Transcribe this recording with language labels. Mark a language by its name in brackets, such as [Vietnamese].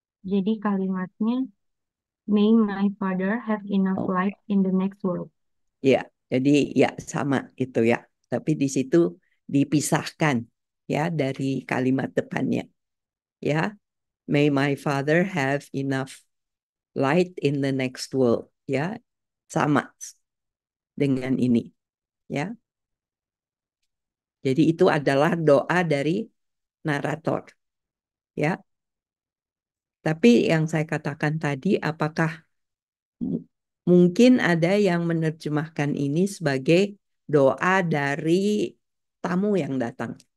[Indonesian] Jadi kalimatnya [English] may my father have enough light in the next world. [Indonesian] Ya, jadi ya sama itu ya. Tapi di situ dipisahkan ya dari kalimat depannya. [English] Ya, may my father have enough light in the next world. [Indonesian] Ya, sama dengan ini. Ya, jadi itu adalah doa dari narator. Ya, tapi yang saya katakan tadi, apakah mungkin ada yang menerjemahkan ini sebagai doa dari tamu yang datang?